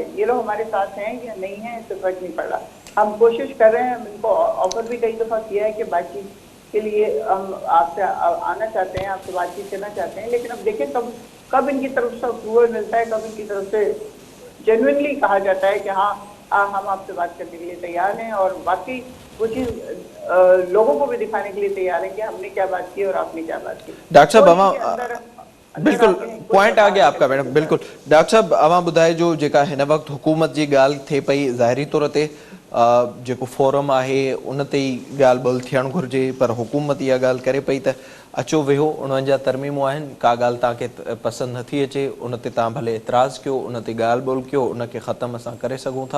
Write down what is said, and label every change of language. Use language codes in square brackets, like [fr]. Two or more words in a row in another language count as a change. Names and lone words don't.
[ur] یہ لوگ ہمارے ساتھ ہیں یا نہیں ہیں اس سے فرق نہیں پڑ رہا. ہم کوشش کر رہے ہیں، ہم ان کو آفر بھی کئی دفعہ کیا ہے کہ بات چیت کے لیے ہم آپ سے آنا چاہتے ہیں، آپ سے بات چیت کرنا چاہتے ہیں، لیکن اب دیکھیں کب ان کی طرف سے اپروول ملتا ہے، کب ان کی طرف سے جینوئنلی کہا جاتا ہے کہ ہاں ہم آپ سے بات کرنے کے لیے تیار ہیں اور واقعی وہ چیز لوگوں کو بھی دکھانے کے لیے تیار ہے کہ ہم نے کیا بات کی اور آپ نے کیا بات کی. ڈاکٹر صاحب بالکل پوائنट آ گیا آپ کا میڈم. [sd] بالکل ڈاکٹر صاحب اواں ॿुधाए जो जेका हिन वक़्तु हुकूमत जी ॻाल्हि थिए पई, ज़ाहिरी तौर ते जेको फोरम आहे उन ते ई ॻाल्हि ॿोल थियणु घुरिजे, पर हुकूमत इहा ॻाल्हि करे पई त अचो वेहो 49 तरमीमूं आहिनि, का ॻाल्हि तव्हांखे पसंदि नथी अचे उन ते तव्हां भले एतिराज़ु कयो, उन ते ॻाल्हि ॿोल कयो, उनखे ख़तमु असां करे सघूं था.